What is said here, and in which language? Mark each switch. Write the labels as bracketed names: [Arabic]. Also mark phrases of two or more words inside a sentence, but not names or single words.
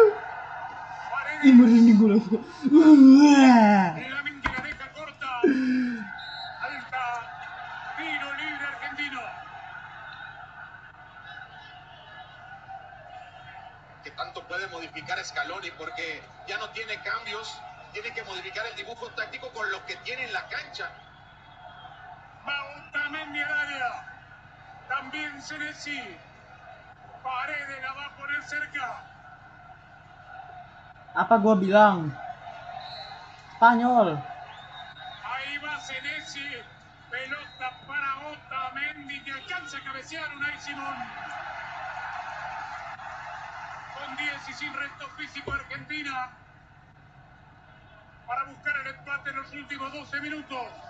[Indonesian] Merinding gue langsung. [Spanish] Lamine que la deja corta. Alta. Tiro libre argentino. Que tanto puede modificar Scaloni porque ya no tiene cambios, tiene que modificar el dibujo táctico con lo que tiene en la cancha. Otamendi al área. También Senesi. Paredes la va a poner cerca. [Indonesian] Apa gua bilang? Spanyol. [Spanish] Ahí va Senesi. Pelota para Otamendi que alcanza a cabecear Unai Simón. Con 10 y sin resto físico Argentina. Para buscar el empate en los últimos 12 minutos.